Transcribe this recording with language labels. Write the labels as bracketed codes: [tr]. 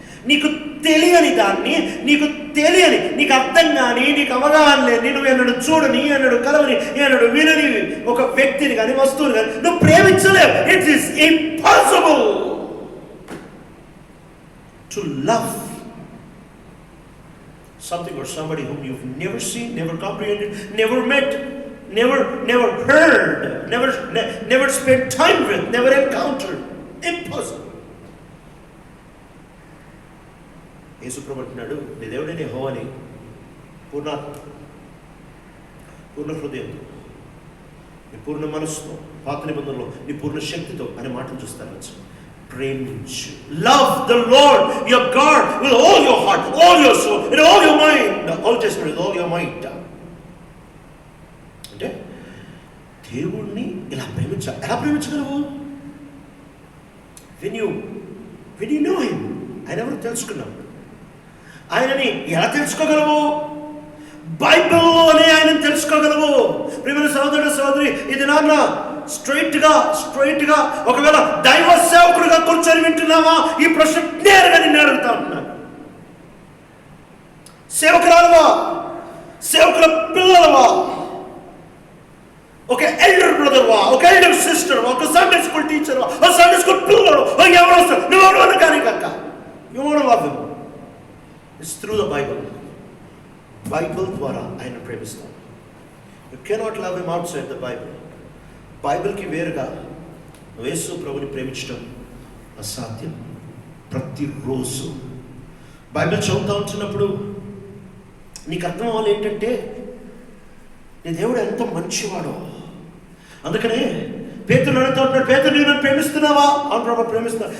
[te] నీకు తెలియని దాన్ని, నీకు అర్థం కానీ, నీకు అవగాహన లేదు, నువ్వు ఎన్నడు చూడని, ఎన్నడు కలవని, ఎన్నడు వినని ఒక వ్యక్తిని కానీ, వస్తువుని కానీ నువ్వు ప్రేమించలేవు. [en] It is impossible to love something or somebody whom you've never seen, never comprehended, never met, never heard, never spent time with, never encountered. Impossible. [te] యేసు ప్రభువు అంటున్నాడు, నీ దేవుడే యెహోవాని పూర్ణ హృదయంతో, నీ పూర్ణ మనస్సుతో, పాత నిబంధనలో నీ పూర్ణ శక్తితో అనే మాటను చూస్తారు. ప్రేమించు. [en] Love the Lord your God with all your heart, all your soul, and all your mind. All just with all your mind. [te] అంటే దేవుణ్ణి ఇలా ప్రేమించాలి. ఎలా ప్రేమించగలవు? [en] When you know him, [te] ఆయన ఎవరు తెలుసుకున్నావు. ఆయనని ఎలా తెలుసుకోగలవు? బైబిల్లోనే ఆయనను తెలుసుకోగలవు. ప్రియమైన సహోదరుడు సహోదరి, ఇది నాన్న స్ట్రైట్ గా ఒకవేళ దైవ సేవకుడిగా కూర్చొని వింటున్నావా? ఈ ప్రశ్న నేరుగా నిన్ను అడుగుతా ఉంటున్నాను. సేవకురాలవా? సేవకుల పిల్లలవా? ఒక ఎల్డర్ బ్రదర్వా? ఒక ఎల్డర్ సిస్టర్వా? ఒక సండే స్కూల్ టీచర్వా? ఒక సండే స్కూల్ పిల్లలు? ఎవరు వస్తారు? నువ్వు ఎవరు కానీ కక్క. [en] You want to love him. It's through the Bible. [te] Bible ద్వారా ఆయన ప్రేమిస్తాం. [en] You cannot love him outside the Bible. [te] బైబిల్కి వేరుగా యేసు ప్రభుని ప్రేమించడం అసాధ్యం. ప్రతిరోజు బైబిల్ చదువుతూ ఉంటున్నప్పుడు నీకు అర్థం అవ్వాలి ఏంటంటే నీ దేవుడు ఎంత మంచివాడో. అందుకనే పేతురు అడుగుతూ ఉంటున్నాడు, పేతురు నీవు నన్ను ప్రేమిస్తున్నావా? అవును ప్రభు ప్రేమిస్తున్నా.